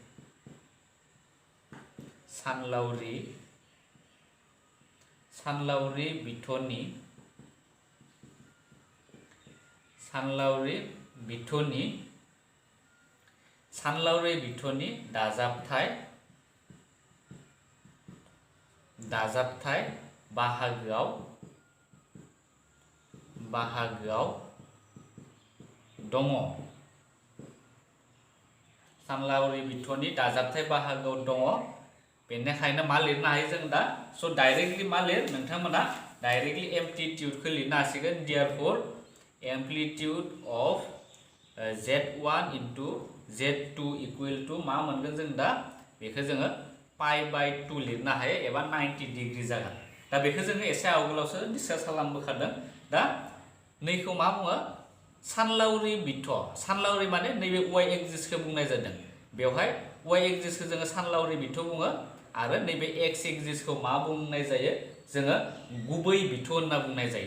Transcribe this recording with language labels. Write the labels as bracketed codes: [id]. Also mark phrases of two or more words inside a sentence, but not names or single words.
[brx] बिथोनि दाजाबथाय बाहागोआव दङ। सानलावरि बिथोनि दाजाबथाय बाहागोआव दङ। बेनिखायनो मा लिरनो हायो जों दा स' डाइरेक्टलि मा लिर नोंथांमोना डाइरेक्टलि एम्प्लिट्यूडखौ लिरनो हासिगोन [en] therefore amplitude of Z1 into Z2 equal to [brx] मा मोनगोन जों दा बेखौ जोङो π/2 लिरनो हायो एबा 90 डिग्री जागोन। दा बेखौ जोङो एसे आवगोलावसो डिसकास खालामबोखादों। दा नैखौ मा बुङो सानलावरि बिथो सानलावरि माने नैबे y एक्सिसखौ बुंनाय जादों। बेवहाय y एक्सिसखौ जोङो सानलावरि बिथो बुङो आरो नैबे x एक्सिसखौ मा बुंनाय जायो जोङो गुबै बिथो होनना बुंनाय जायो।